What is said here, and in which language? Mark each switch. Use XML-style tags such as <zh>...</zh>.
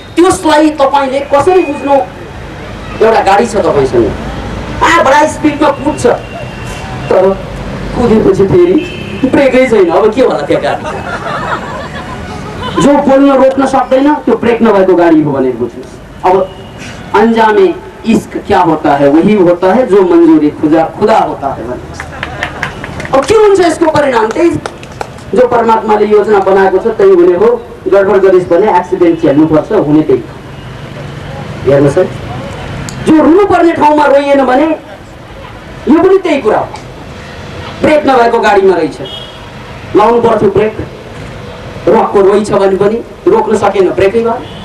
<ne>त्यसलाई तपाईँले कसरी बुझ्नु? एउटा गाडी छ तपाईँसँग, बडा स्पिडमा कुद्छ, तर कुदेपछि फेरि ब्रेकै छैन, अब के होला त्यो गाडी? जो बोल्न रोक्न सक्दैन त्यो ब्रेक नभएको गाडी हो भनेर बुझ्नुहोस्।</ne> <hi>अब अन्जामे इश्क क्या होता है? वही होता है जो मंजूरी खुदा होता है।</hi> <ne>अब के हुन्छ यसको परिणाम? त्यही जो परमात्माले योजना बनाएको छ त्यही हुने हो। गडबड गरिस् भने एक्सिडेन्ट झेल्नुपर्छ, हुने त्यही। हेर्नुहोस् है, जो रुनु पर्ने ठाउँमा रोइएन भने यो पनि त्यही कुरा हो। ब्रेक नभएको गाडीमा रहेछ, लाउनु पर्थ्यो ब्रेक, रकको रोइछ भने पनि रोक्न सकेन, ब्रेकै भयो।</ne>